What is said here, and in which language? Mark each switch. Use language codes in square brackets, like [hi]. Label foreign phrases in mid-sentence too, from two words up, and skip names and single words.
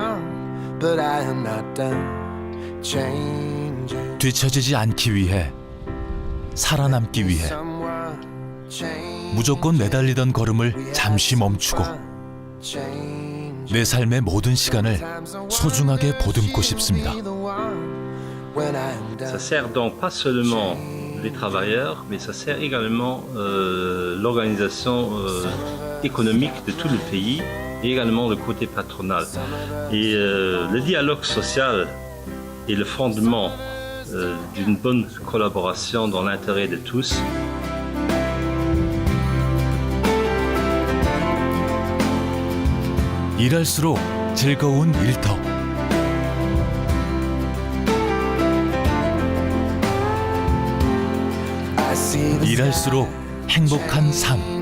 [ko] 뒤처지지 않기 위해, 살아남기 위해 무조건 내달리던 걸음을 잠시 멈추고 내 삶의 모든 시간을 소중하게 보듬고 싶습니다. [fr] Ça sert donc pas seulement les travailleurs, mais ça sert également l'organisation économique de tout le pays et également le côté patronal. Et le dialogue social est le fondement d'une bonne collaboration dans l'intérêt de tous. [ko] 일할수록 즐거운 일터. 일할수록 행복한 삶.